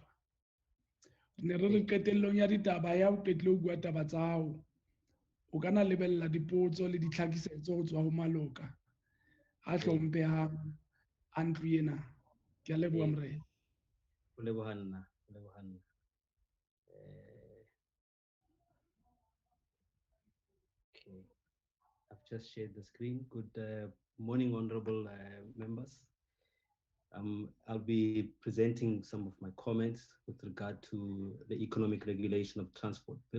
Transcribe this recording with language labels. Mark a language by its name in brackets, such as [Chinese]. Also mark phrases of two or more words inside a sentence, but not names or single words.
[Southern Sotho] Ne re re qetellong ya ditaba ya o qetile ho bua taba tsa hao. O kana lebella dipotso le ditlhakisetso ho tswa ho maloka a hlomphehang a ntlo ena. Ke a leboha morena. O lebohanna. [English] Okay, I've just shared the screen. Good morning, honorable members. I'll be presenting some of my comments with regard to the economic regulation of transport bill.